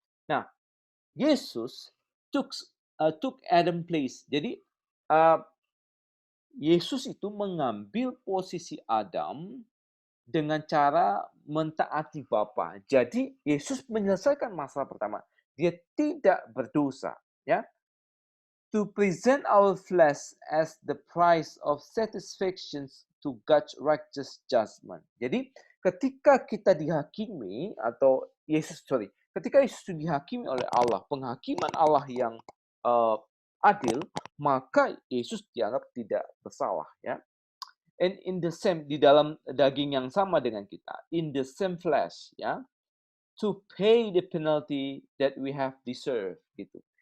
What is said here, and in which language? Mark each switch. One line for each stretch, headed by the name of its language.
English: Nah, Yesus took Adam place.
Indonesian: Jadi, uh, Yesus itu mengambil posisi Adam dengan cara mentaati Bapa. Jadi, Yesus menyelesaikan masalah pertama. Dia tidak berdosa, ya.
English: To present our flesh as the price of satisfaction to God's righteous judgment.
Indonesian: Jadi, ketika kita dihakimi atau ketika Yesus dihakimi oleh Allah, penghakiman Allah yang adil, maka Yesus dianggap tidak bersalah, ya.
English: And in the same
Indonesian: di dalam daging yang sama dengan kita,
English: in the same flesh, ya, to pay the penalty that we have deserved gitu.